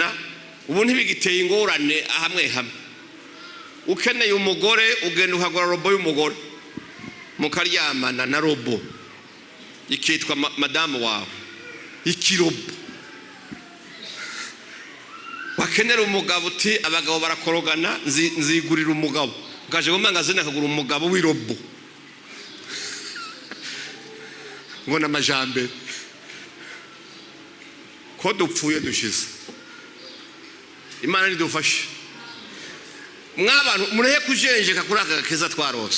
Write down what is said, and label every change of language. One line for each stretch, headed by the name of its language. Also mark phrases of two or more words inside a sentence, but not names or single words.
Rundi: ubu ntibigiteye ingorane hamwe hamwe. ukeneye umugore ugenda ukagura robo y'umugore mukaryamana na robo ikitwa madamu wawe ikirobo. wakenera umugabo uti abagabo barakorogana nzigurira umugabo ukaje mu magazine akagura umugabo w'irobo ngo n'amajambere ko dupfuye dushize. Imana nidufashe mwabantu murehe kujenjeka kuri aka gakeza twarose.